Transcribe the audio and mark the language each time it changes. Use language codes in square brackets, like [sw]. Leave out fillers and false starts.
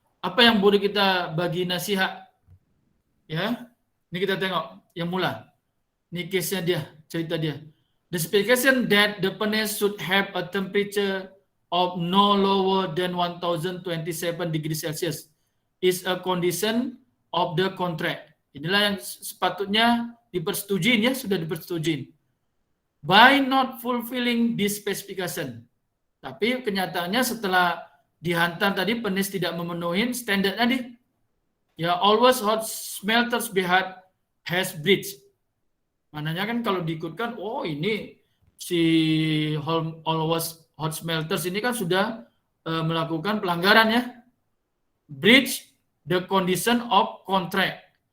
[ms] Apa yang boleh kita bagi nasihat? Ya, ini kita tengok yang mula. Ini case-nya dia, cerita dia. [en] The specification that the furnace should have a temperature of no lower than 1027 degrees Celsius is a condition of the contract. [ms] Inilah yang sepatutnya dipersetujuin ya, sudah dipersetujuin. [en] By not fulfilling this specification. [ms] Tapi kenyataannya setelah dihantar tadi penis tidak memenuhi standar tadi. [en] Ya, always hot smelters BH has breached. [ms] Mananya kan kalau diikutkan, oh ini si always hot smelters ini kan sudah melakukan pelanggaran ya. [en] Breach the condition of contract.